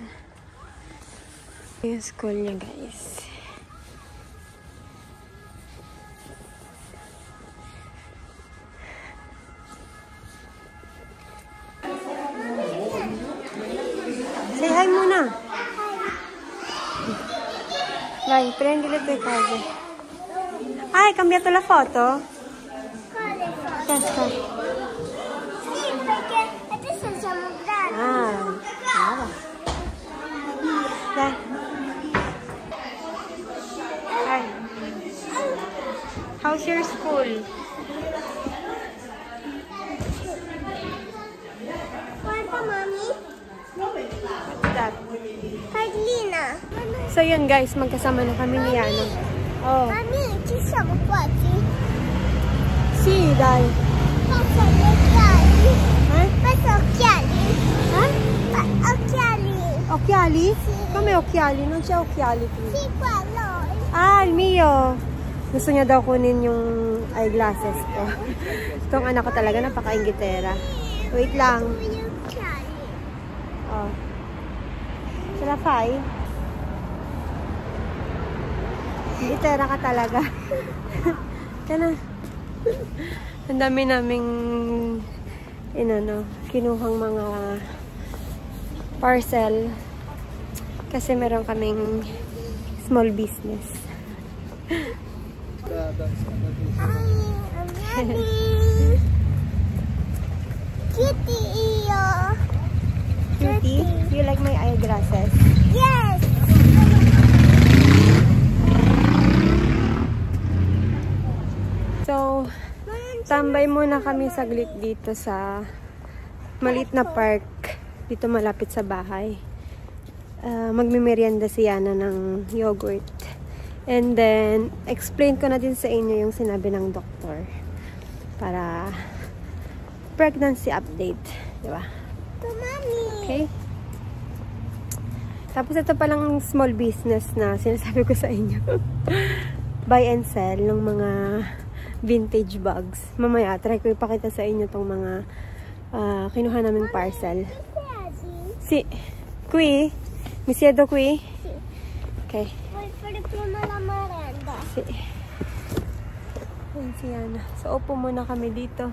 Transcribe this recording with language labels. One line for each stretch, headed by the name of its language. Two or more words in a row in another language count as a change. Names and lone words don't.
Filipino: Yung school niya, guys.
English: Say hi
Filipino: muna.
Italian: Vai, prendi le tue cose. Hai cambiato la foto? Quale foto? Questa. Sì, perché adesso siamo grandi. Brava. Dai.
English: Hi. How's your school?
Italian: Guarda, mami.
English: What's that? Carlina.
Filipino: So yun guys, magkasama na kami ni Yana. Oh.
Italian: Mami, ci siamo quasi. Sì, dai. Passa gli occhiali. Eh? Passa occhiali. Eh? Occhiali. Occhiali? Sì. Come occhiali? Non c'è occhiali qui. Sì, quello. Ah, il mio.
Filipino: Gusto niya daw kunin yung eyeglasses ko. Itong anak ko talaga, napaka-ingitera. Wait lang.
Italian: Gli occhiali. Oh. Ce la fai?
Filipino: Litera ka talaga. Kana. Ang dami naming kinuhang mga parcel kasi meron kaming
English: small business.
Filipino: Kitty iyo.
English: Cutie, you like my eyeglasses? Yes. So,
Filipino: tambay muna kami saglit dito sa maliit na park dito malapit sa bahay. Magmimerienda si Yana ng yogurt.
English: And then,
Filipino: explain ko na din sa inyo yung sinabi ng doktor para
English: pregnancy update,
Filipino: di ba?
English: To mommy. Okay?
Filipino: Tapos ito palang
English: small business
Filipino: na sinasabi ko sa inyo.
English: Buy and sell
Filipino: ng mga
English: vintage bags.
Filipino: Mamaya, try ko ipakita sa inyo tong mga kinuha naming parcel. Si, Kui? Misiedo Kui?
English: Okay.
Spanish: Voy por la merenda.
Filipino: Si. Ayan si Yana. So, upo muna kami dito.